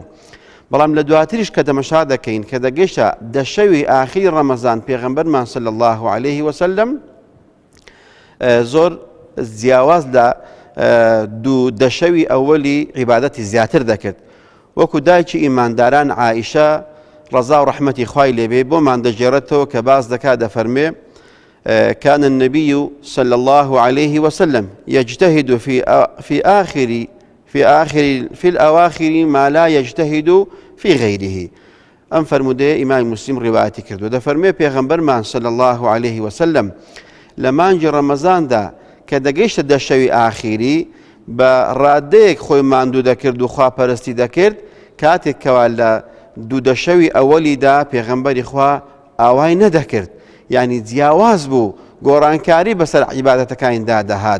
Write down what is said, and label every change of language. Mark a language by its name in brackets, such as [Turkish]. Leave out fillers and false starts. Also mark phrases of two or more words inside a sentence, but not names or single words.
[Central Kurdish] بەڵام لە دواتریش کە تەمەشا دەکەین کە دەگەیشتە دەشەوی ئاخری ڕەمەزان، پێغەمبەرمان [Arabic] صلی الله عليه وسلم [Central Kurdish] زۆر جیاواز لە دوو دەشەوی ئەوەلی عیبادەتی زیاتر دەکرد. وەکو دایکی ئیمانداران عائیشە ڕەزا و ڕەحمەتی خوای لێبێ بۆمان دەژێڕێتەوە کە باز دەکات دەفەرمێ: [Arabic] كان النبي صلى الله عليه وسلم يجتهد في الأواخر ما لا يجتهد في غيره. [Central Kurdish] أم فرموده إمام مسلم روايتي كردو دەفەرمێ پێغەمبەرمان [Arabic] صلى الله عليه وسلم [Central Kurdish] لە مانگی ڕەمەزاندا کە دەگەیشتە دەشەوی ئاخیری بە ڕادەیەک خۆی ماندوو دەکرد و خواپەرستی دەکرد. کاتێک کەوا لە دوو دەشەوی ئەوەلیدا پێغەمبەری خوا ئاوای نەدەکرد، یعنی جیاواز بوو، گۆڕانکاری بەسەر عیبادەتەکانیدا دەهات.